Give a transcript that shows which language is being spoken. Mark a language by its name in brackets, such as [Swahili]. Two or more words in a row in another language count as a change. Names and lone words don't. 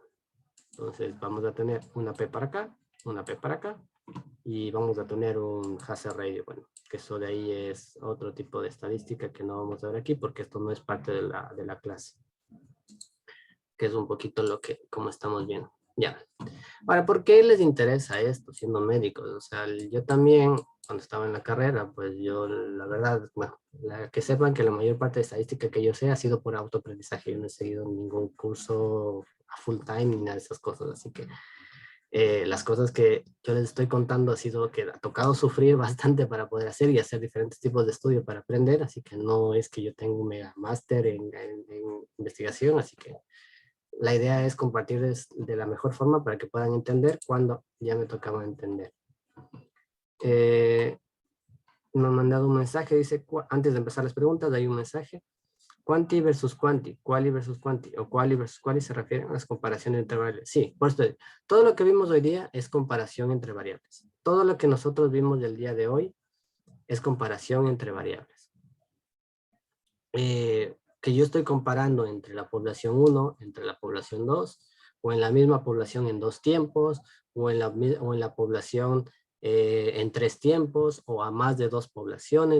[Spanish] Entonces vamos a tener una P para acá, una P para acá, y vamos a tener un hazard ratio, bueno, que eso de ahí es otro tipo de estadística que no vamos a ver aquí, porque esto no es parte de la clase, que es un poquito como estamos viendo. Ya. Ahora, ¿por qué les interesa esto siendo médicos? O sea, yo también, cuando estaba en la carrera, pues yo, la verdad, bueno, que sepan que la mayor parte de estadística que yo sé ha sido por autoaprendizaje. Yo no he seguido ningún curso a [English] full time [Spanish] ni nada de esas cosas. Así que las cosas que yo les estoy contando ha sido que ha tocado sufrir bastante para poder hacer y hacer diferentes tipos de estudio para aprender. Así que no es que yo tenga un mega máster en investigación, así que la idea es compartirles de la mejor forma para que puedan entender cuando ya me tocaba entender. Me han mandado un mensaje, dice, antes de empezar las preguntas, hay un mensaje. [Italian] Quanti versus quanti, quali versus quanti, o quali versus quali [Spanish] se refieren a las comparaciones entre variables. Sí, por esto, todo lo que vimos hoy día es comparación entre variables. Todo lo que nosotros vimos del día de hoy es comparación entre variables. Que yo estoy comparando entre la población 1, entre la población 2, o en la misma población en 2 tiempos, o en la población en 3 tiempos, o a más de 2 poblaciones.